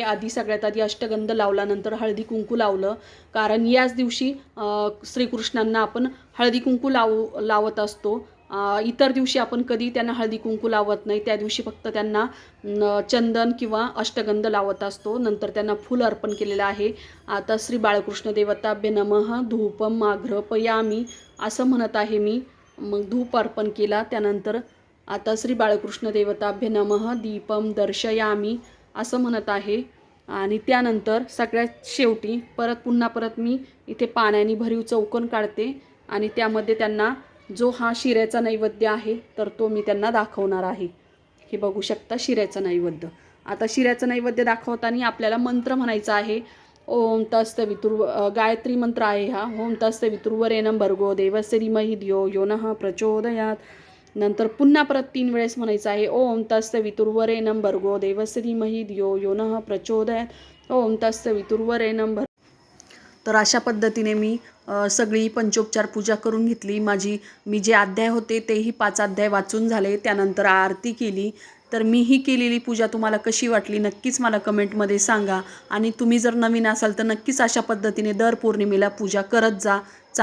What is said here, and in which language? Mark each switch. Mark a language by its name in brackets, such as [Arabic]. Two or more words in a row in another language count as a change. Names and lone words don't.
[Marathi] आधी सगळ्यात आधी अष्टगंध लावला, नंतर हळदी कुंकू लावलं, कारण याच दिवशी श्रीकृष्णांना आपण हळदी कुंकू लावत असतो. इतर दिवशी आपण कधी त्यांना हळदी कुंकू लावत नाही. त्या दिवशी फक्त त्यांना चंदन किंवा अष्टगंध लावत असतो. नंतर त्यांना फूल अर्पण केलेलं आहे. आता [Sanskrit] श्री बाळकृष्ण देवताभ्य नमः धूपम आघ्रपयामी [Marathi] असं म्हणत आहे मी. मग धूप अर्पण केला. त्यानंतर आता [Sanskrit] श्री बाळकृष्ण देवताभ्य नमः दीपम दर्शयामी [Marathi] असं म्हणत आहे. आणि त्यानंतर सगळ्यात शेवटी परत मी इथे पाण्याने भरीव चौकोन काढते आणि त्यामध्ये त्यांना जो हा शिऱ्याचा नैवेद्य आहे तर तो मी त्यांना दाखवणार आहे. हे बघू शकता शिऱ्याचा नैवेद्य. आता शिऱ्याचा नैवेद्य दाखवताना आपल्याला मंत्र म्हणायचा आहे. ओम गायत्री मंत्र आहे हा. [Sanskrit] ओम तत्सवितुर्वरेण्यं भर्गो देवस्य धीमहि धियो यो नः प्रचोदयात्. [Marathi] नंतर पुन्हा परत 3 वेळेस म्हणायचं आहे. [Sanskrit] ओम तत्सवितुर्वरेण्यं भर्गो देवस्य धीमहि धियो यो नः प्रचोदयात्. ओम तत्सवितुर्वरेण्यं भर्गो. [Marathi] तर अशा पद्धतीने मी सगळी पंचोपचार पूजा करून घेतली. मी जे अध्याय होते तेही 5 अध्याय वाचून झाले. त्यानंतर आरती केली. तर मी ही केलेली पूजा तुम्हाला कशी वाटली नक्कीच मला कमेंटमध्ये सांगा. आणि तुम्ही जर नवीन असाल तर नक्कीच अशा पद्धतीने दर पौर्णिमेला पूजा करत जा.